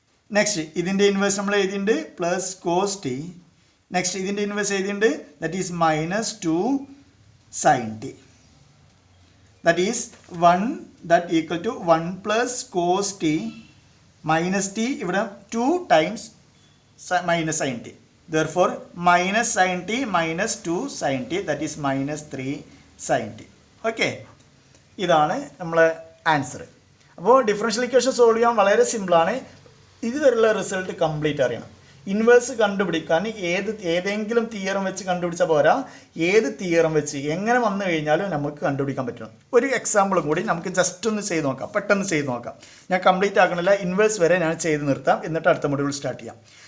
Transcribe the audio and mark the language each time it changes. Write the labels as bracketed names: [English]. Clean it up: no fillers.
[Malayalam] Next ഇതിൻ്റെ inverse നമ്മൾ എഴുതിയിട്ടുണ്ട് പ്ലസ് കോസ് ടി. നെക്സ്റ്റ് ഇതിൻ്റെ ഇൻവേഴ്സ് എഴുതിയിട്ടുണ്ട് that is -2 sine t that is 1 that equal to 1 + cos T minus T ഇവിടെ 2 times minus sine t. [English] Therefore, minus sin t minus 2 sin t that is -3 sin t. [Malayalam] Okay, ഇതാണ് നമ്മളെ answer. അപ്പോൾ differential equation solve ചെയ്യാൻ വളരെ സിമ്പിളാണ്. ഇതുവരെയുള്ള result complete അറിയണം. Inverse കണ്ടുപിടിക്കാൻ ഏതെങ്കിലും തിയറം വെച്ച് കണ്ടുപിടിച്ചാൽ പോരാ, ഏത് തിയറം വെച്ച് എങ്ങനെ വന്നു കഴിഞ്ഞാലും നമുക്ക് കണ്ടുപിടിക്കാൻ പറ്റണം. ഒരു എക്സാമ്പിളും കൂടി നമുക്ക് ജസ്റ്റ് ഒന്ന് ചെയ്ത് നോക്കാം, പെട്ടെന്ന് ചെയ്ത് നോക്കാം. ഞാൻ കംപ്ലീറ്റ് ആക്കണില്ല, ഇൻവേഴ്സ് വരെ ഞാൻ ചെയ്ത് നിർത്താം, എന്നിട്ട് അടുത്ത മൊഡ്യൂൾ സ്റ്റാർട്ട് ചെയ്യാം.